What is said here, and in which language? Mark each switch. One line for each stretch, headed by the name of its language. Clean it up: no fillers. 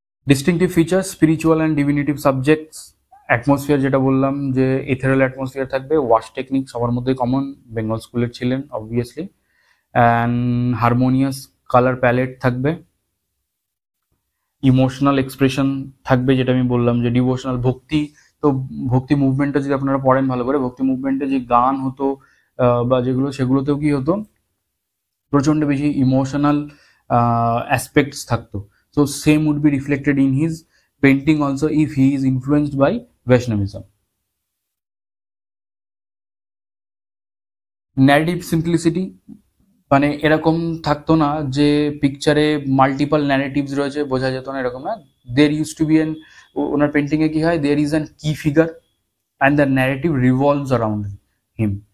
Bangla: Distinctive feature,
English: spiritual and definitive subjects,
Bangla: atmosphere যেটা বললাম যে এথেরাল অ্যাটমসফিয়ার থাকবে, ওয়াশ টেকনিক সবার মধ্যে কমন, বেঙ্গল স্কুলের ছিলেন obviously,
English: and harmonious colour palette
Bangla: থাকবে, ইমোশনাল এক্সপ্রেশন থাকবে, যেটা আমি বললাম যে ডিভোশনাল ভক্তি। তো ভক্তি মুভমেন্টটা যদি আপনারা পড়েন ভালো করে, ভক্তি মুভমেন্টে যে গান হতো বা যেগুলো, সেগুলোতেও কি হতো, প্রচন্ড বেশি ইমোশনাল অ্যাসপেক্টস থাকতো।
English: So same would be reflected in his painting also if he is influenced by Vaishnavism.
Bangla: Narrative simplicity, মানে এরকম থাকতো না যে পিকচারে মাল্টিপল ন্যারেটিভস রয়েছে, বোঝা যেত না, এরকম না।
English: there use to be an,
Bangla: ওনার পেন্টিংয়ে কি হয়,
English: There is an key figure and the narrative revolves around him.